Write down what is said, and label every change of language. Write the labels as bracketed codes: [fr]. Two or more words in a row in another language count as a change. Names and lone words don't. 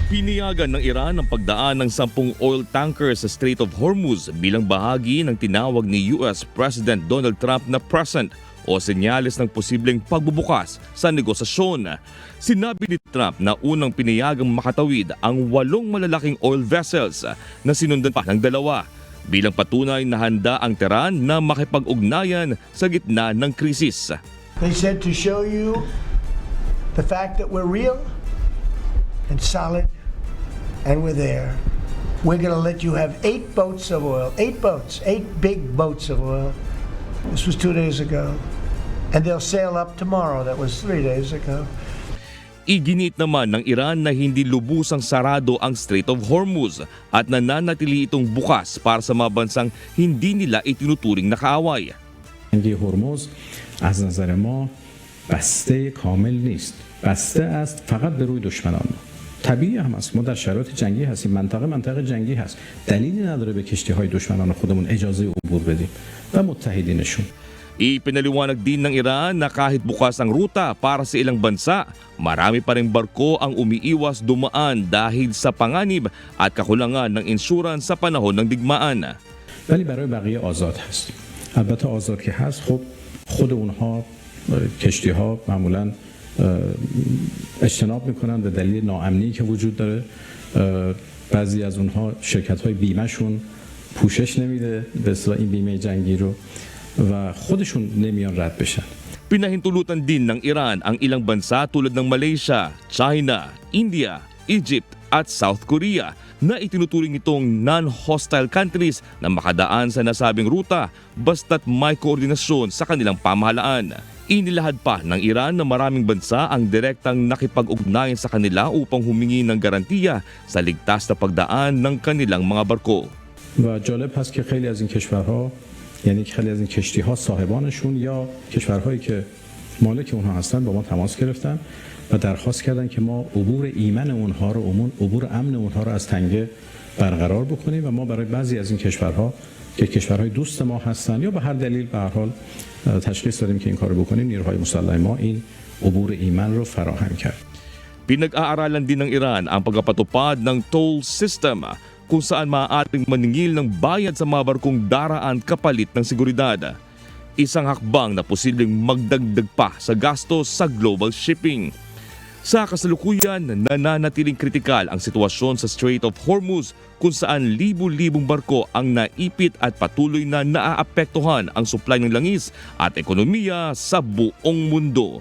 [tl] Piniyagan ng Iran ang pagdaan ng 10 [en] oil tankers [tl] sa Strait of Hormuz bilang bahagi ng tinawag ni [en] US President [tl] Donald Trump na present o senyales ng posibleng pagbubukas sa negosasyon. Sinabi ni Trump na unang piniyagang makatawid ang 8 malalaking [en] oil vessels [tl] na sinundan pa ng 2 bilang patunay na handa ang Tehran na makipag-ugnayan sa gitna ng krisis. [en] They said to show you the fact that we're real and solid and we're there. We're going to let you have 8 boats of oil, 8 boats, 8 big boats of oil. This was 2 days ago. And they'll sail up tomorrow. That was 3 days ago. [tl] Iginit naman ng Iran na hindi lubusang sarado ang Strait of Hormuz at nananatili itong bukas para sa mga bansang hindi nila itinuturing na kaaway. [fa] جنگ هرمز از نظر ما بسته کامل نیست. بسته است فقط به روی دشمنان. طبیعی هم است، ما در شرایط جنگی هستیم، منطقه جنگی هست، دلیلی نداره به کشتی‌های دشمنان خودمون اجازه عبور بدیم و متحدینشون. [tl] Ipinaliwanag din ng Iran na kahit bukas ang ruta para sa ilang bansa, marami pa rin barko ang umiiwas dumaan dahil sa panganib at kakulangan ng insurance sa panahon ng digmaan. [fa] ولی برای بقیه آزاد هست. البته آزاد که هست، خب خود اونها کشتی‌ها معمولاً اجتناب میکنن به دلیل ناامنی که وجود داره. بعضی از اونها شرکت‌های بیمه‌شون پوشش نمیده به اصطلاح این بیمه جنگی رو و خودشون نمیان رد بشن. [tl] Pinahintulutan din ng Iran ang ilang bansa tulad ng Malaysia, China, India, Egypt at South Korea na itinuturing itong [en] non-hostile countries [tl] na makadaan sa nasabing ruta basta't may koordinasyon sa kanilang pamahalaan. Inilahad pa ng Iran na maraming bansa ang direktang nakipag-ugnayan sa kanila upang humingi ng garantiya sa ligtas na pagdaan ng kanilang mga barko. [fa] و جالب هست که خیلی از این کشورها، یعنی خیلی از این کشتی‌ها صاحبانشون یا کشورهایی که مالک اونها هستن با ما تماس گرفتن و درخواست کردن که ما عبور ایمن اونها رو، عبور امن اونها رو از تنگه برقرار بکنیم و ما برای بعضی از این کشورها که کشورهای دوست ما هستن یا به هر دلیل به هر حال تشخیص دادیم که این کارو بکنیم، نیروهای مسلح ما این عبور ایمن رو فراهم کرد. [tl] Pinag-aaralan din ng Iran ang pagpapatupad ng toll system kung saan maaaring maningil ng bayad sa mga barkong daraan kapalit ng seguridad. Isang hakbang na posibleng magdagdag pa sa gastos sa [en] global shipping. [tl] Sa kasalukuyan, nananatiling kritikal ang sitwasyon sa Strait of Hormuz kung saan libu-libong barko ang naipit at patuloy na naaapektuhan ang supply ng langis at ekonomiya sa buong mundo.